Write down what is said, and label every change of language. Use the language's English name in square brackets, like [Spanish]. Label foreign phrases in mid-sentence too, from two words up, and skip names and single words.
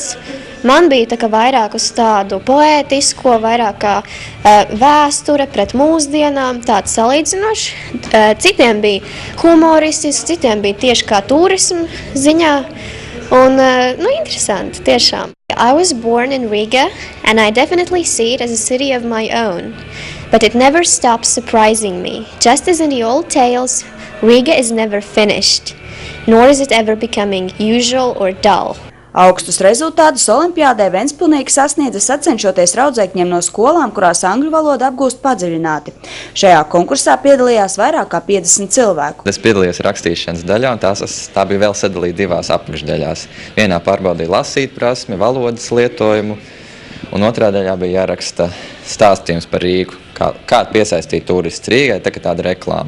[Latvian] Man bija vairāk uz tādu poētisko, vairāk kā vēsture pret mūsdienām, tāds salīdzinošs. Citiem bija humoristisks, citiem bija tieši kā turismu ziņā. Un, interesanti, tiešām. [English] I was born in Riga, and I definitely see it as a city of my own. But it never stops surprising me. Just as in the old tales, Riga is never finished, nor is it ever becoming usual or dull. [Latvian] Augstus rezultātus olimpiādē ventspilnieki sasniedza sacenšoties raudzēkņiem no skolām, kurās angļu valodu apgūst padziļināti. Šajā konkursā piedalījās vairāk kā 50 cilvēku. Es piedalījos rakstīšanas daļā, un tā bija vēl sadalīta 2 apakšdaļās. Vienā pārbaudīja lasīt prasmi, valodas lietojumu, un otrā daļā bija jāraksta stāstījums par Rīgu, kā piesaistīt turistus Rīgai, tāda reklāma.